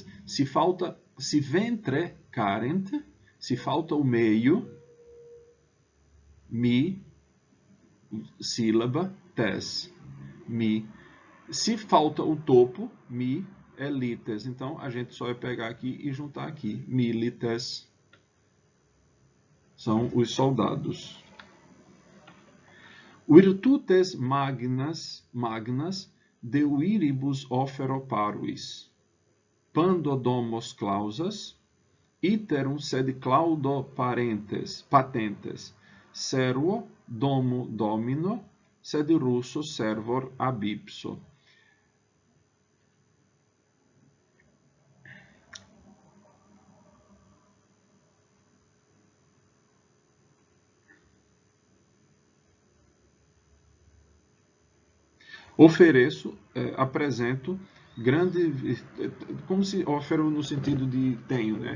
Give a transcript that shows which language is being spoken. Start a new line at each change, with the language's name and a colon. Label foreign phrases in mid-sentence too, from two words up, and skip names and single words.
Latin: Se ventre carent,
Portuguese: se falta o meio, mi, sílaba, tes, mi. Se falta o topo, mi, é lites. Então, a gente só vai pegar aqui e juntar aqui. Milites são os soldados.
Latin: Virtutes magnas de viribus offero parvis, pando domos clausas, iterum sed claudo patentes, servo domo domino, sed russo servor ab ipso.
Portuguese: Ofereço, apresento como se ofero no sentido de tenho, né?